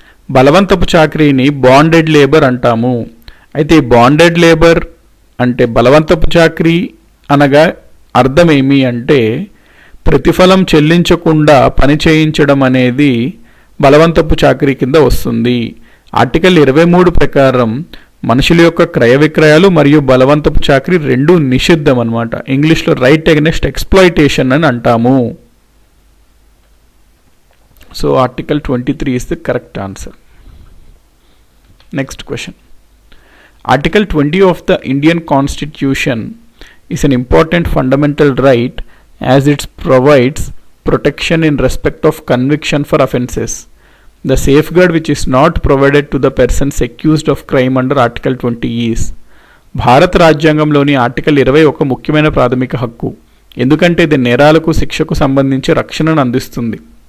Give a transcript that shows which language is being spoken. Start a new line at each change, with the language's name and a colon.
Telugu: బలవంతపు చాకరీని bonded labour అంటాము. అయితే బాండెడ్ లేబర్ అంటే బలవంతపు చాకరీ అనగా అర్థం ఏమి అంటే ప్రతిఫలం చెల్లించకుండా పని చేయించడం అనేది బలవంతపు చాకరీ కింద వస్తుంది. ఆర్టికల్ 23 ప్రకారం మనుషుల యొక్క క్రయ విక్రయాలు మరియు బలవంతపు చాకరీ రెండూ నిషిద్ధం అన్నమాట. ఇంగ్లీష్లో రైట్ అగెన్స్ట్ ఎక్స్ప్లాయిటేషన్ అని అంటాము.
English: So article 23 is the correct answer. Next question. Article 20 of the Indian Constitution is an important fundamental right as it provides protection in respect of conviction for offences. The safeguard which is not provided to the persons accused of crime under Article 20 is.
Telugu: భారత రాజ్యాంగంలోని article 20 ఒక ముఖ్యమైన ప్రాథమిక హక్కు, ఎందుకంటే ఇది నేరాలకు శిక్షకు సంబంధించి రక్షణను అందిస్తుంది.